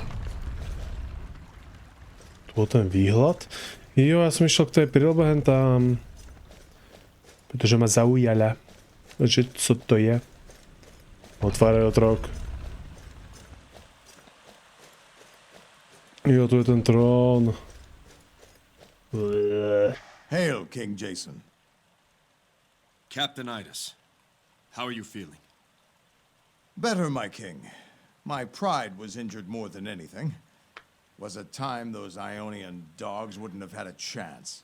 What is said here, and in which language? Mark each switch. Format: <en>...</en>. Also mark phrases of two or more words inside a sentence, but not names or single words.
<sk>Tu bol ten výhľad. Jo, ja som išiel k tej prírobe hen tam. Pretože ma zaujala. Že co to je? Otváraj otrok. Jo, tu je ten trón.</sk> <en>Hail, King Jason. Captain Idas, how are you feeling? Better, my king. My pride was injured more than anything. Was a time those Ionian dogs wouldn't have had a chance.</en>